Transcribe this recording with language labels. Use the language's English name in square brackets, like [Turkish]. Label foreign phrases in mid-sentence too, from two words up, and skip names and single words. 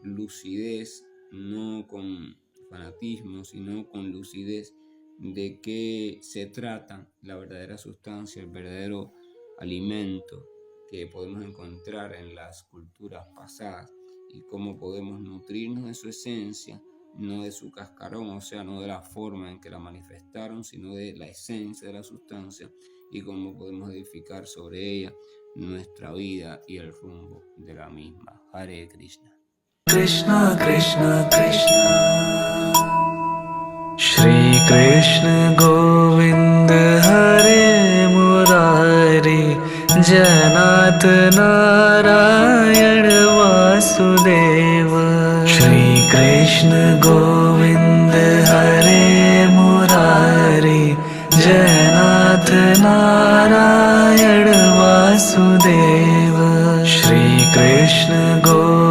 [Spanish] lucidez, no con fanatismo, sino con lucidez, de qué se trata la verdadera sustancia, el verdadero alimento que podemos encontrar en las culturas pasadas, y cómo podemos nutrirnos de su esencia, no de su cascarón, o sea, no de la forma en que la manifestaron, sino de la esencia de la sustancia, y cómo podemos edificar sobre ella nuestra vida y el rumbo de la misma. [Sanskrit] Hare Krishna. Krishna Krishna Krishna Shri Krishna Govind Hare Murari Janat Narayan Vasudeva Shri Krishna Govind Hare Murari Janat Narayan Vasudeva Shri Krishna Govind